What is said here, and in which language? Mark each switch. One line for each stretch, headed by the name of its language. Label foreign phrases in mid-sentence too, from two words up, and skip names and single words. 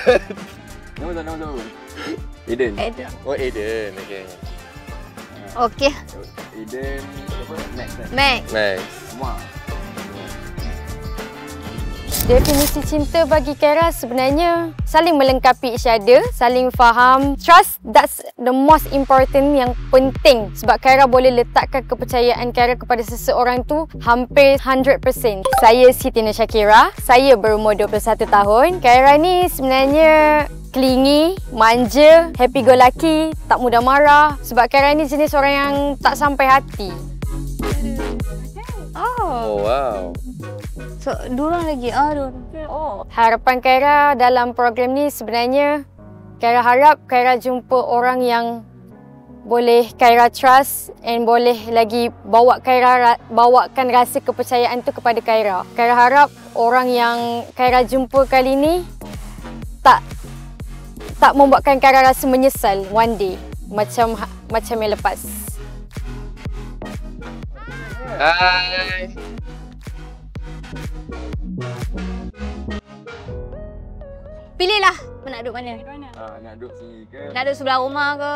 Malay: Nama. Aiden. Oh, Aiden. Okay. Okey. Aiden. Max. Max. Definisi cinta bagi Kara sebenarnya saling melengkapi
English: each other,
Malay: saling faham.
English: Trust, that's the most important,
Malay: yang penting. Sebab Kara boleh letakkan kepercayaan Kara kepada seseorang tu hampir 100%. Saya Siti Nur Shakira, saya berumur 21 tahun. Kara ni sebenarnya clingy, manja,
English: happy go lucky,
Malay: tak mudah marah. Sebab Kara ni jenis orang yang tak sampai hati. Oh, wow. So, dua orang lagi. Harapan Kara dalam program ni sebenarnya Kara harap Kara jumpa orang yang boleh Kara
English: trust and
Malay: boleh lagi bawakan rasa kepercayaan tu kepada Kara. Kara harap orang yang Kara jumpa kali ni tak membuatkan Kara rasa menyesal
English: one day
Malay: macam yang lepas. Hai. Pilihlah nak duduk mana. Nak duduk sini ke? Nak duduk sebelah rumah ke?